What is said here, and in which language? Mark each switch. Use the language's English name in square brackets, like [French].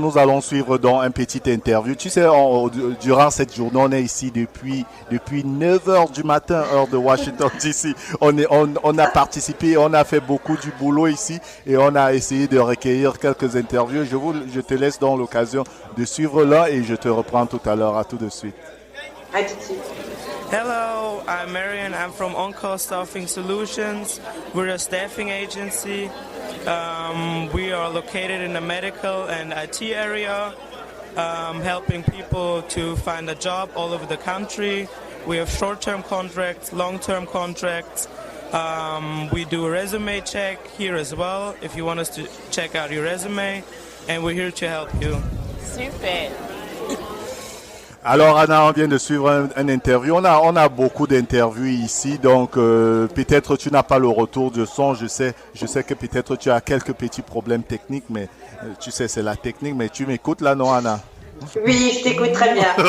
[French] Nous allons suivre donc un petit interview. Tu sais, durant cette journée, on est ici depuis 9h du matin, heure de Washington DC. On a participé, on a fait beaucoup du boulot ici et on a essayé de recueillir quelques interviews. Je te laisse donc l'occasion de suivre là et je te reprends tout à l'heure. À tout de suite. À tout de suite. [English] Hello, I'm Marian. I'm from On-Call Staffing Solutions. We're a staffing agency. We are located in the medical and IT area, helping people to find a job all over the country. We have short-term contracts, long-term contracts. We do a resume check here as well, if you want us to check out your resume, and we're here to help you. [French] Super. Alors Anna, on vient de suivre un interview. On a beaucoup d'interviews ici, donc peut-être tu n'as pas le retour de son. Je sais que peut-être tu as quelques petits problèmes techniques, mais tu sais c'est la technique. Mais tu m'écoutes là, non Anna? Oui, je t'écoute très bien.